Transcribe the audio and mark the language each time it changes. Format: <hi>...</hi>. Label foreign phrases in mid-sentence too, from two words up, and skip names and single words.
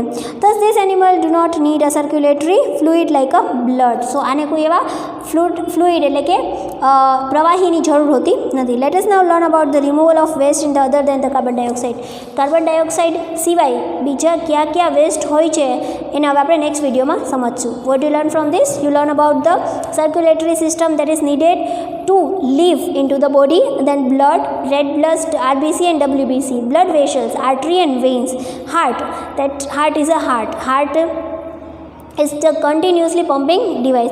<en>thus this animal do not need a circulatory fluid like a blood.</en> <gu>સો આને કોઈ એવા ફ્લુઇડ એટલે કે પ્રવાહીની જરૂર હોતી નથી.</gu> <en>let us now learn about the removal of waste in the other than the carbon dioxide.</en> <gu>કાર્બન ડાયોક્સાઇડ સિવાય બીજા કયા કયા વેસ્ટ હોય છે એને હવે આપણે નેક્સ્ટ વિડીયોમાં સમજશું.</gu> <en>what you learn from this? you learn about the circulatory system that is needed to live into the body, then blood, red blood, RBC and WBC, blood vessels, artery and veins, heart. That heart is a heart is the continuously pumping device.</en>